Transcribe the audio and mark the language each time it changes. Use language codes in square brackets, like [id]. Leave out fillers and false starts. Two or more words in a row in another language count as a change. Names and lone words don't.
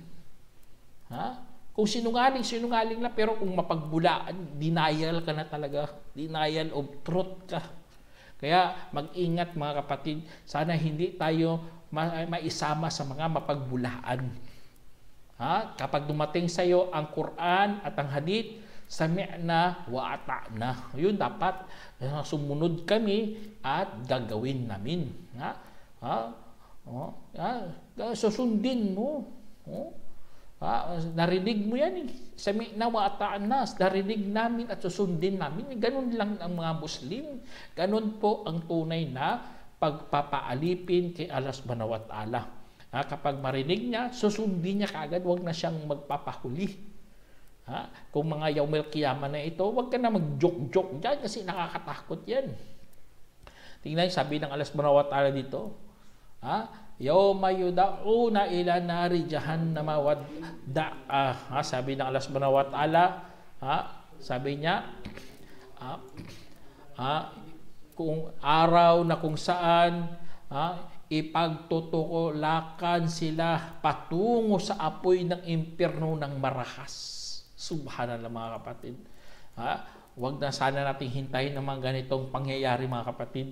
[tl] Kung sinungaling lang, pero kung mapagbulaan, denial ka na talaga. [en] Denial of truth [tl] ka. Kaya mag-ingat, mga kapatid, sana hindi tayo maisama sa mga mapagbulaan. Kapag dumating sa iyo ang Quran at ang Hadith, [ar] سمعنا وأطعنا. [tl] Yun dapat, sumunod kami at gagawin namin. Susundin mo. Narinig mo yan eh. [ar] سمعنا وأطعنا, [tl] narinig namin at susundin namin. Ganun lang ang mga Muslim. Ganun po ang tunay na pagpapaalipin kay Allah [ar] سبحانه وتعالى. [tl] Kapag marinig niya, susundin niya kaagad, huwag na siyang magpapahuli. Kung mga [ar] يوم القيامة [tl] na ito, huwag ka na mag-joke-joke dyan kasi nakakatakot yan. Tingnan, sabi ng Allah [ar] سبحانه وتعالى [tl] dito, [ar] يوم يدعون إلى نار جهنم دعا. [tl] Sabi ng Allah [ar] سبحانه وتعالى, [tl] sabi niya, kung araw na kung saan ipagtutulakan sila patungo sa apoy ng impyerno ng marahas. Subhanallah mga kapatid. Huwag na sana nating hintayin ng mga ganitong pangyayari mga kapatid.